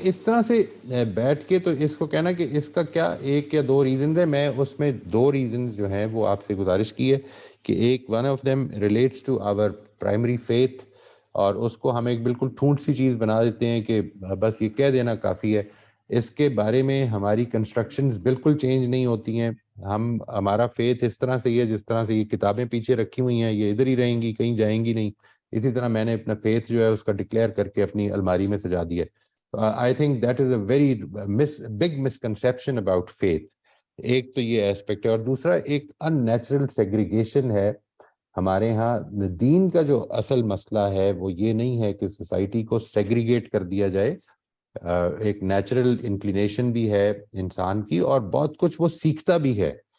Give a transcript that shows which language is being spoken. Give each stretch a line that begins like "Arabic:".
Urdu: اس طرح سے بیٹھ کے تو اس کو کہنا کہ اس کا کیا ایک یا دو ریزنز ہیں، میں اس میں دو ریزنز جو ہیں وہ آپ سے گزارش کی ہے کہ ایک
English: one of them relates to our primary faith,
Urdu: اور اس کو ہم ایک بالکل ٹھونٹ سی چیز بنا دیتے ہیں کہ بس یہ کہہ دینا کافی ہے. اس کے بارے میں ہماری کنسٹرکشنز بالکل چینج نہیں ہوتی ہیں. ہمارا فیتھ اس طرح سے ہی ہے جس طرح سے یہ کتابیں پیچھے رکھی ہوئی ہیں، یہ ادھر ہی رہیں گی، کہیں جائیں گی نہیں. اسی طرح میں نے اپنا فیتھ جو ہے اس کا ڈکلیئر کر کے اپنی الماری میں سجا دیا.
English: I think that is a very big misconception about faith.
Urdu: ایک تو یہ ایسپیکٹ ہے، اور دوسرا ایک ان نیچرل سیگریگیشن ہے ہمارے ہاں. دین کا جو اصل مسئلہ ہے وہ یہ نہیں ہے کہ سوسائٹی کو سیگریگیٹ کر دیا جائے. ایک نیچرل انکلینیشن بھی ہے انسان کی، اور بہت کچھ وہ سیکھتا بھی ہے.